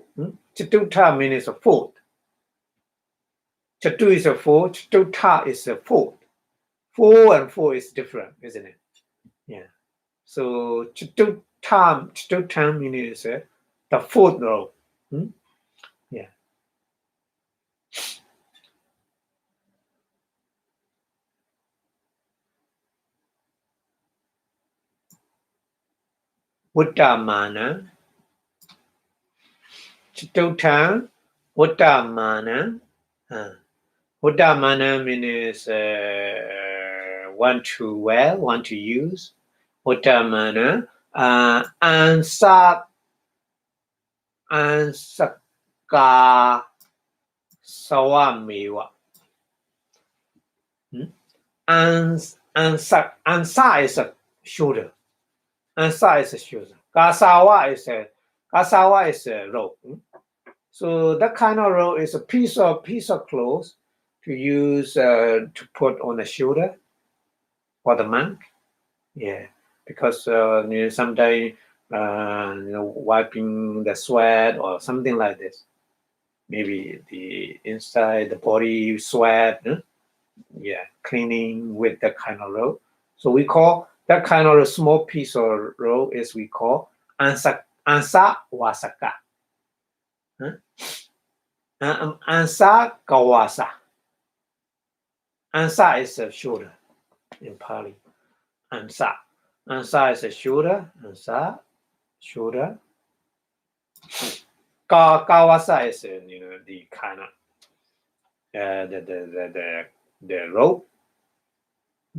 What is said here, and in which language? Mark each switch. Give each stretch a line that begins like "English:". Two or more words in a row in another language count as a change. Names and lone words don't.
English: Chatuta means a fourth. Chatu is a four. Chatuta is a fourth. 4 and 4 is different, isn't it? Yeah. So Chatuta means the fourth row. Yeah.
Pali: Uttamana. Chatuta. Uttamana.
English: Uttamana means want to wear, want to use.
Pali: Uttamana. Ansaka Sawamiwa.
English: Ansa is a shoulder. Ansa is a shoulder. Kasawa is a rope. So that kind of rope is a piece of clothes to use to put on the shoulder for the monk. Yeah, because sometimes wiping the sweat or something like this. Maybe the inside the body sweat. Yeah, cleaning with that kind of rope. So we call that kind of a small piece of rope is we call
Pali: ansa wasaka. Ansa kawasa.
English: Ansa is a shoulder in Pali. Ansa is a shoulder. Ansa shoulder. Kawasa is the kind of the rope.